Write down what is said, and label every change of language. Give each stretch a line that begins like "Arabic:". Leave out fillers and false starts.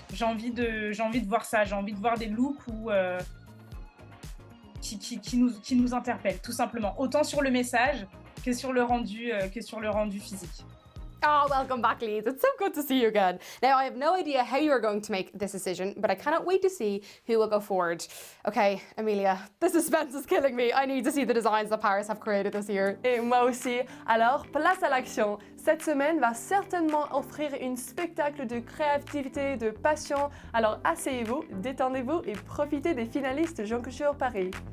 French: J'ai envie de voir ça, j'ai envie de voir des looks qui nous interpellent tout simplement, autant sur le message que sur le rendu physique.
English: Oh, welcome back, Lise. It's so good to see you again. Now, I have no idea how you're going to make this decision, but I cannot wait to see who will go forward. Okay, Amelia, the suspense is killing me. I need to see the designs that Paris have created this year.
French: Et moi aussi. Alors, place à l'action. Cette semaine va certainement offrir un spectacle de créativité, de passion. Alors, asseyez-vous, détendez-vous et profitez des finalistes Jonc-Couture Paris.